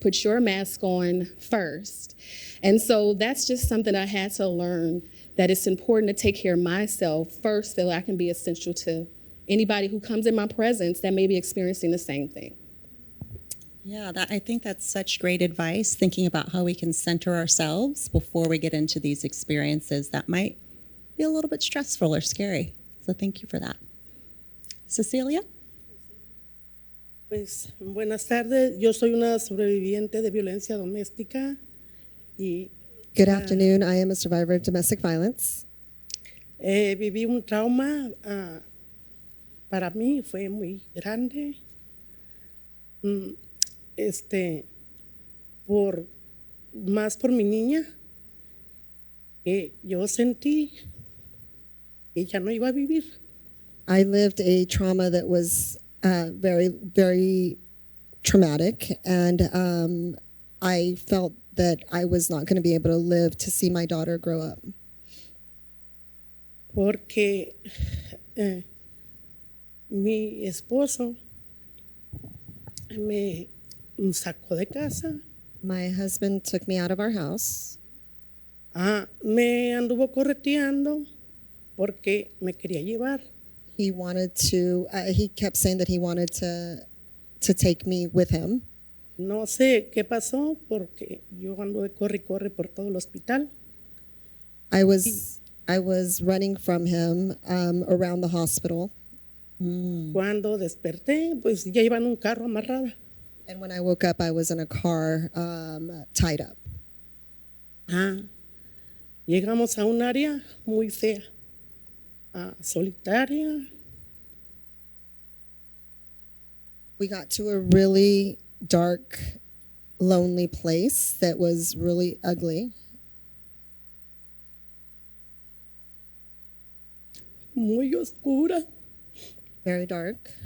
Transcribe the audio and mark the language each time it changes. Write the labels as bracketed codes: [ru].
[en] Put your mask on first. And so that's just something I had to learn, that it's important to take care of myself first so I can be essential to anybody who comes in my presence that may be experiencing the same thing. Yeah, I think that's such great advice, thinking about how we can center ourselves before we get into these experiences that might be a little bit stressful or scary. So thank you for that. Cecilia? [es] Pues buenas tardes, yo soy una sobreviviente de violencia doméstica y [en] Good afternoon. I am a survivor of domestic violence. [es] viví un trauma, para mí fue muy grande, más por mi niña, que yo sentí que ella no iba a vivir. [en] I lived a trauma that was very, very traumatic, and I felt that I was not going to be able to live to see my daughter grow up. [es] Porque mi esposo me sacó de casa. [en] My husband took me out of our house. [es] Me anduvo correteando porque me quería llevar. [en] He wanted to, he kept saying that he wanted to take me with him. [es] No sé qué pasó porque yo ando de corre y corre por todo el hospital. [en] I was running from him around the hospital. [es] Cuando desperté, pues ya iba en un carro amarrada. [en] And when I woke up, I was in a car tied up. [es] Llegamos a un área muy fea, solitaria. [en] We got to a really dark, lonely place that was really ugly. [es] Muy oscura. [en] Very dark.